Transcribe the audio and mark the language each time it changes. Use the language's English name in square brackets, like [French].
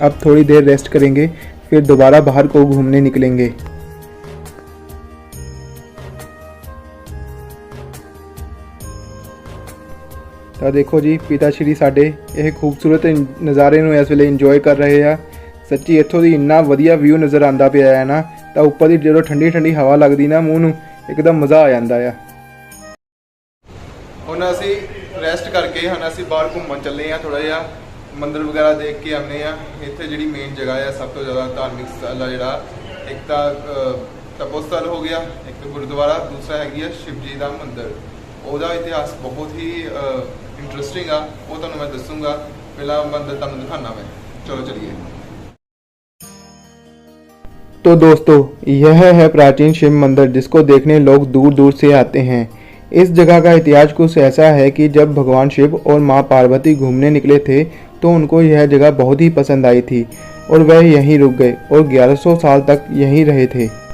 [Hindi] अब थोड़ी देर रेस्ट करेंगे, फिर दोबारा बाहर को घूमने निकलेंगे। तो देखो जी, [Punjabi] पिता श्री साडे ਇਹ खूबसूरत नज़ारे ਨੂੰ ਇਸ ਵੇਲੇ ਇੰਜੋਏ ਕਰ ਰਹੇ ਆ। ਸੱਚੀ ਇੱਥੋਂ ਦੀ ਇੰਨਾ ਵਧੀਆ ਵਿਊ ਨਜ਼ਰ ਆਉਂਦਾ ਪਿਆ ਹੈ ਨਾ, ਤਾਂ ਉੱਪਰ ਦੀ ਜਦੋਂ ਠੰਡੀ ਠੰਡੀ ਹਵਾ ਲੱਗਦੀ ਨਾ ਮੂੰਹ ਨੂੰ, ਇੱਕਦਮ ਮਜ਼ਾ ਆ ਜਾਂਦਾ ਆ। ਹੁਣ ਅਸੀਂ ਰੈਸਟ ਕਰਕੇ ਹੁਣ ਅਸੀਂ ਬਾਹਰ ਘੁੰਮਣ ਚੱਲੇ ਆ, ਥੋੜਾ ਜਿਹਾ ਮੰਦਿਰ ਵਗੈਰਾ ਦੇਖ ਕੇ ਆਉਂਦੇ ਆ। ਇੱਥੇ ਜਿਹੜੀ ਮੇਨ ਜਗ੍ਹਾ ਆ, ਸਭ ਤੋਂ ਜ਼ਿਆਦਾ ਧਾਰਮਿਕ ਸਥਲ ਆ ਜਿਹੜਾ, ਇੱਕ ਤਾਂ ਤਪੋਸਥਲ ਹੋ ਗਿਆ, ਇੱਕ ਗੁਰਦੁਆਰਾ, ਦੂਸਰਾ ਹੈਗੀ ਆ ਸ਼ਿਵ ਜੀ ਦਾ ਮੰਦਿਰ। ਉਹਦਾ ਇਤਿਹਾਸ ਬਹੁਤ ਹੀ ਇੰਟਰਸਟਿੰਗ ਆ, ਉਹ ਤੁਹਾਨੂੰ ਮੈਂ ਦੱਸੂਗਾ। ਪਹਿਲਾਂ ਮੰਦਿਰ ਤੁਹਾਨੂੰ ਦਿਖਾਣਾ ਮੈਂ, ਚਲੋ चलिए। [Hindi] तो दोस्तों, यह है प्राचीन शिव मंदिर, जिसको देखने लोग दूर दूर से आते हैं। इस जगह का इतिहास कुछ ऐसा है कि जब भगवान शिव और माँ पार्वती घूमने निकले थे तो उनको यह जगह बहुत ही पसंद आई थी और वह यहीं रुक गए और 1100 साल तक यहीं रहे थे।